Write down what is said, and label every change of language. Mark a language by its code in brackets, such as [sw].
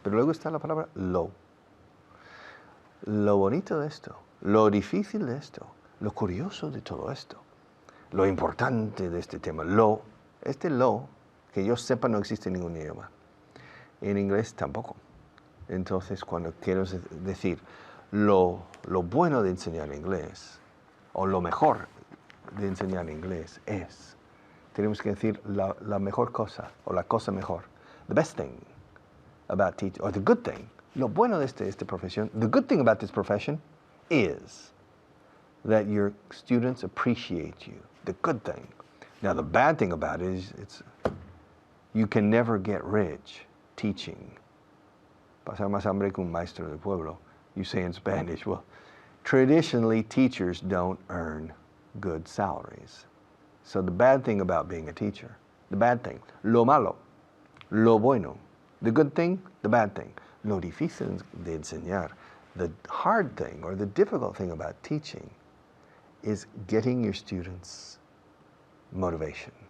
[es] Pero luego está la palabra lo. Lo bonito de esto, lo difícil de esto, lo curioso de todo esto, lo importante de este tema, este lo, que yo sepa no existe en ningún idioma. En inglés tampoco. Entonces, cuando quiero decir lo bueno de enseñar inglés, o lo mejor de enseñar inglés tenemos que decir la mejor cosa, o la cosa mejor. [en] The best thing about teaching, or the good thing. [es] Lo bueno de esta profesión, [en] the good thing about this profession is that your students appreciate you. The good thing. Now, the bad thing about it is you can never get rich teaching. [es] Pasar más hambre que un maestro del pueblo. [en] You say in Spanish. Well, traditionally, teachers don't earn good salaries. So the bad thing about being a teacher, the bad thing, [es] lo malo, lo bueno, [en] the good thing, the bad thing. [es] Lo difícil de enseñar, [en] the hard thing or the difficult thing about teaching is getting your students motivation.